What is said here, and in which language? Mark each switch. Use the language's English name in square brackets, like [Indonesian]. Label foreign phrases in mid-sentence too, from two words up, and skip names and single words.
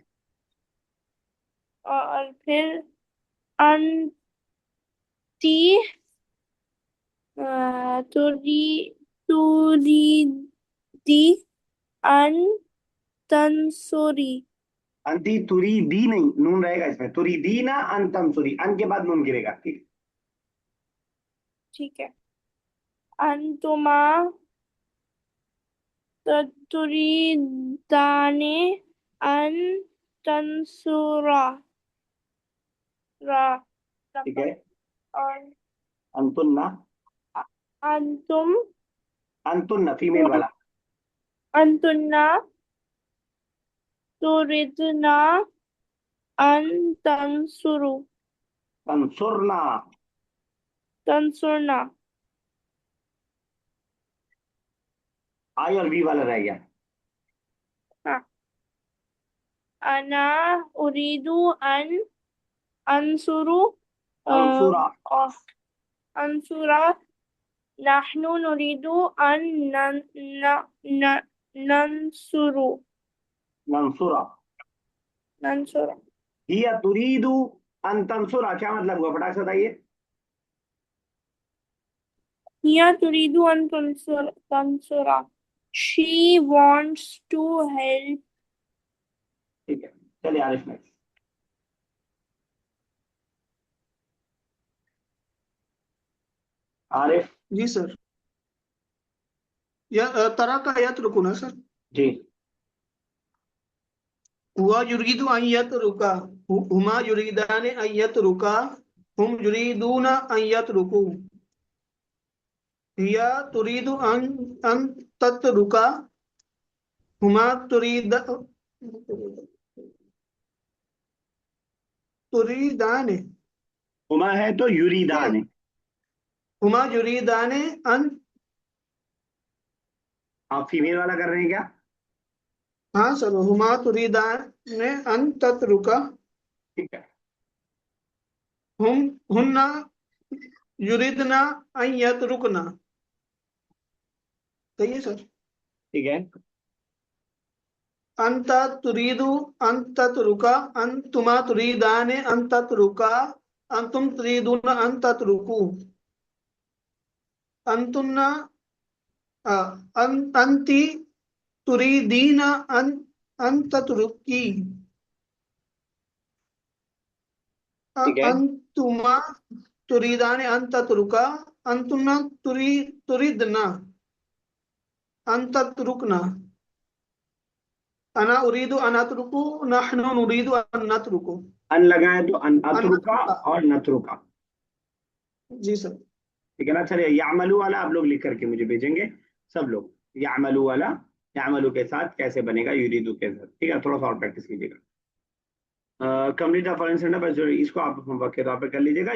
[Hindi] और फिर [Arabic] أنتِ تري تريدي أن تنصري. أنتِ تريدي [Hindi] नहीं, नून रहेगा इसमें, [Arabic] تريدين أن تنصري, [Hindi] अन के बाद नून गिरेगा, ठीक। ठीक है। [Arabic] أنتما تريدان أن تنصرا را [Hindi] ठीक है। और [Arabic] अंतुन्ना। अंतुम [Hindi] अंतुन्ना फीमेल वाला। [Arabic] أنتنّ تريدنَ أن تنصرو तंसुरना। तंसुरना। [Hindi] आई और वी वाला रह गया। [Arabic] हाँ। أنا أريد أن أنصر तंसुरा। أنصرا نحن نريد أن ن، ننصر नंसुरा। नंसुरा। هي تريد أن تنصرا, [Hindi] क्या मतलब हुआ, फटाक से बताइए। [Arabic] هي تريد أن تنصرا. [English] शी wants to help। [Hindi] ठीक है। चलिए आरिफ नेक्स्ट। आरिफ। जी सर। या तरह का यत रुको ना सर। जी। [Arabic] هو يريد أن يترك. هما يريدان أن يتركا. هم يريدون أن يتركوا. هي تريد أن تترك. هما تريدان. [Hindi] हुमा है तो युरीदान है। [Arabic] هما يريدان أن. [Hindi] आप फीमेल वाला कर रहे हैं क्या। हाँ सर, [Arabic] هما تريدان أن تتركا. [Hindi] ठीक है। [Arabic] هم هنّ يريدنَ أن يتركنَ. [Hindi] सही है सर। ठीक है। [Arabic] أنت تريد أن تترك. أنتما تريدان أن تتركا. أنتم تريدون أن تتركوا. أنتنّ أنتِ تريدين أن تتركي. [Hindi] ठीक है। [Arabic] أنتما تريدان أن تتركا. أنتنّ تريدنَ أن تتركنَ. أنا أريد أن أترك. نحن نريد أن نترك. [Hindi] अन लगाए तो अन [Arabic] अन अतरुका नतरुका। और नतरुका। [Hindi] जी सर। ठीक है ना। चलिए यामलू वाला आप लोग लिख करके मुझे भेजेंगे, सब लोग। यामलू वाला, यामलू के साथ कैसे बनेगा युरीदू के साथ, ठीक है, थोड़ा सा और प्रैक्टिस कीजिएगा। [English] Complete the following sentence, [Hindi] इसको आप होमवर्क के तौर पे कर लीजिएगा।